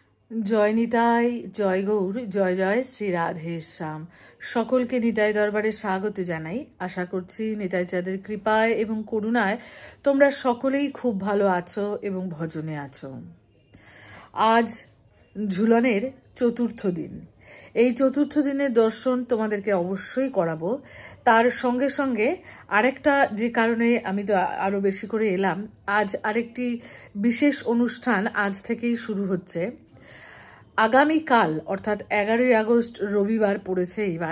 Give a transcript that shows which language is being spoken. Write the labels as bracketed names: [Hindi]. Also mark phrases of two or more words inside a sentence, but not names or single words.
[Bangla] জয় নিতাই জয় গৌর জয় জয় শ্রী রাধে শ্যাম সকলকে নিতাই দরবারে স্বাগত জানাই। আশা করছি নিতাই চাঁদের কৃপায় এবং করুণায় তোমরা সকলেই খুব ভালো আছো এবং ভজনে আছো। আজ ঝুলনের চতুর্থ দিন। এই চতুর্থ দিনের দর্শন তোমাদেরকে অবশ্যই করাবো। তার সঙ্গে সঙ্গে আরেকটা যে কারণে আমি তো আরো বেশি করে এলাম, আজ আরেকটি বিশেষ অনুষ্ঠান আজ থেকেই শুরু হচ্ছে। আগামীকাল অর্থাৎ 11ই আগস্ট রবিবার পড়েছে এইবার।